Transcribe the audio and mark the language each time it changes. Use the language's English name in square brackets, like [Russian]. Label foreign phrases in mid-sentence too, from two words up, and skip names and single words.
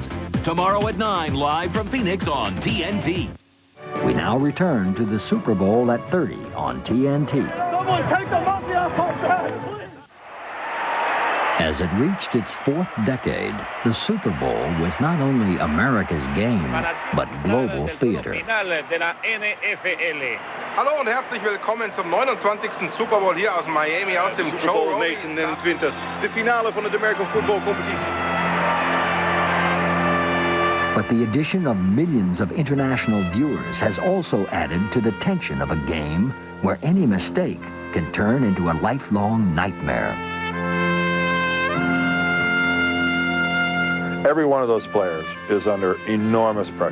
[English] Tomorrow at 9, live from Phoenix on TNT. We now return to the Super Bowl at 30 on TNT. Someone take the monkey off our back, please. As it reached its 4th decade, the Super Bowl was not only America's game, but global theater. [German] Hallo und herzlich willkommen zum 29. Super Bowl hier aus Miami, aus dem Super Bowl 1929, [Dutch] de finale van de [English] American Football [Dutch] Competitie. [English] But the addition of millions of international viewers has also added to the tension of a game where any mistake can turn into a lifelong nightmare. Every one of those players is under enormous pressure.